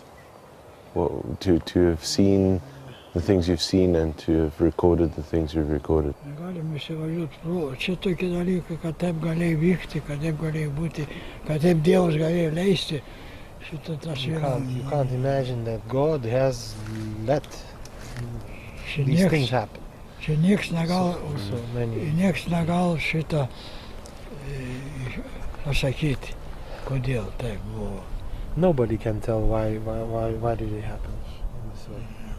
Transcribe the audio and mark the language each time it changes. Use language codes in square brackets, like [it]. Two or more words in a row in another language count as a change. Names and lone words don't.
[en] To have seen the things you've seen and to have recorded the things you've recorded. You can't imagine that God has let these things happen. [lt] Nieks negal šitą pasakyti, kodėl taip buvo. [en] Nobody can tell why did it happen in this way.